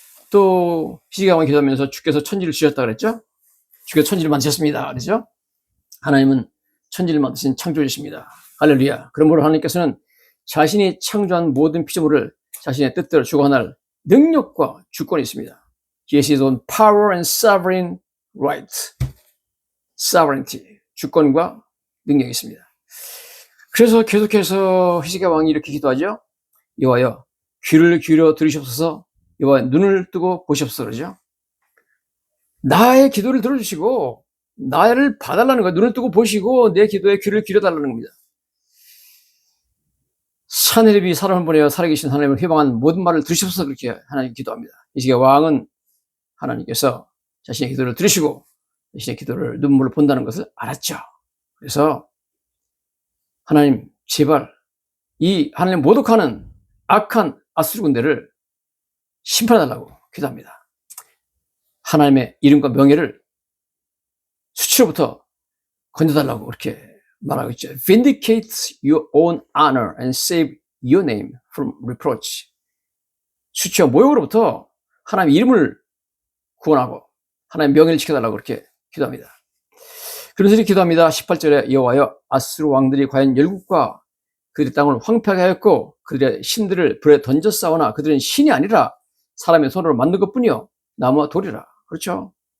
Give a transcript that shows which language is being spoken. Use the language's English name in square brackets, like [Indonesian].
[Korean] 또 히스기야 왕이 기도하면서 주께서 천지를 지으셨다 그랬죠? 주께서 천지를 만드셨습니다. 그렇죠? 하나님은 천지를 만드신 창조주십니다. 할렐루야. 그러므로 하나님께서는 자신이 창조한 모든 피조물을 자신의 뜻대로 주관할 능력과 주권이 있습니다. [English] He has his own power and sovereign right. sovereignty. [Korean] 주권과 능력이 있습니다. 그래서 계속해서 히스기야 왕이 이렇게 기도하죠. 여호와여, 귀를 기울여 들으시옵소서. 여호와, 눈을 뜨고 보시옵소서. 그러죠. 나의 기도를 들어주시고 나를 봐달라는 거예요. 눈을 뜨고 보시고 내 기도에 귀를 기울여달라는 겁니다. 사내립이 사람을 보내어 살아계신 하나님을 회방한 모든 말을 들으시옵소서. 그렇게 하나님 기도합니다. 히스기야 왕은 하나님께서 자신의 기도를 들으시고 자신의 기도를 눈물을 본다는 것을 알았죠. 그래서 하나님 제발 이 하나님 모독하는 악한 아수르 군대를 심판해달라고 기도합니다. 하나님의 이름과 명예를 수치로부터 건져달라고 그렇게 말하고 있죠. [English] Vindicate your own honor and save your name from reproach. [Korean] 수치와 모욕으로부터 하나님의 이름을 구원하고 하나님의 명예를 지켜달라고 그렇게 기도합니다. 그러면서 이렇게 기도합니다. 18절에 여호와여, 아수르 왕들이 과연 열국과 그들의 땅을 황폐하게 하였고 그들의 신들을 불에 던져 싸우나 그들은 신이 아니라 사람의 손으로 만든 것뿐이요 나무와 돌이라. 그렇죠.